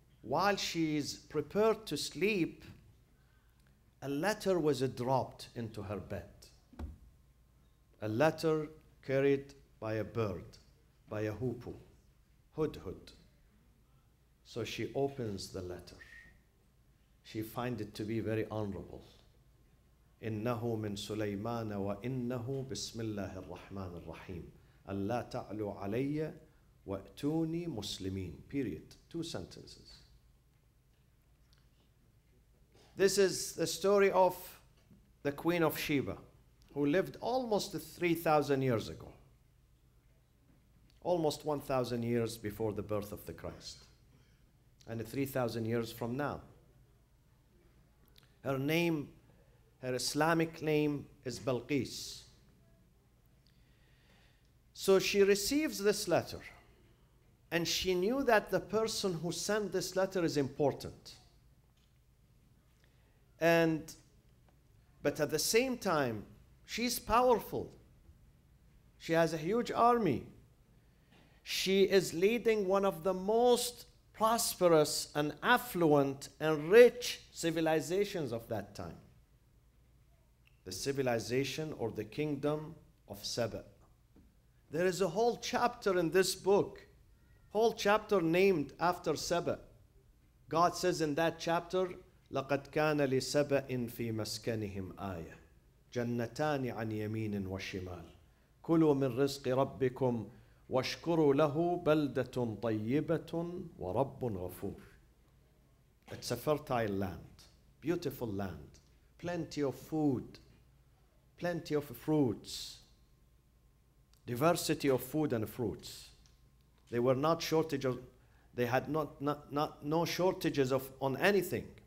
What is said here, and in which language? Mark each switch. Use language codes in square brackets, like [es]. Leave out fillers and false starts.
[en] While she's prepared to sleep, a letter was dropped into her bed. A letter carried by a bird, by a hoopoe, hudhud. So she opens the letter. she finds it to be very honorable. [ar] إنه من سليمان وإنه بسم الله الرحمن الرحيم ألا تعلوا علي وأتوني مسلمين. [en] Period. 2 sentences. This is the story of the Queen of Sheba, who lived almost 3,000 years ago. Almost 1,000 years before the birth of the Christ. And 3,000 years from now. Her name, her Islamic name is Balqis. So she receives this letter. And she knew that the person who sent this letter is important. But at the same time, she's powerful. She has a huge army. She is leading one of the most prosperous and affluent and rich civilizations of that time. The civilization or the kingdom of Sheba. There is a whole chapter in this book, whole chapter named after Sheba. God says in that chapter, [ar] لَقَدْ كَانَ لِسَبَإٍ فِي مَسْكَنِهِمْ آيَةٌ جَنَّتَانِ عَنْ يَمِينٍ وَشِمَالٍ كُلُوا مِنْ رِزْقِ رَبِّكُمْ وَاشْكُرُوا لَهُ بَلْدَةٌ طَيِّبَةٌ وَرَبٌّ غَفُورٌ. [en] It's a fertile land, beautiful land, plenty of food, plenty of fruits, diversity of food and fruits. They were not shortage of, they had no shortages on anything.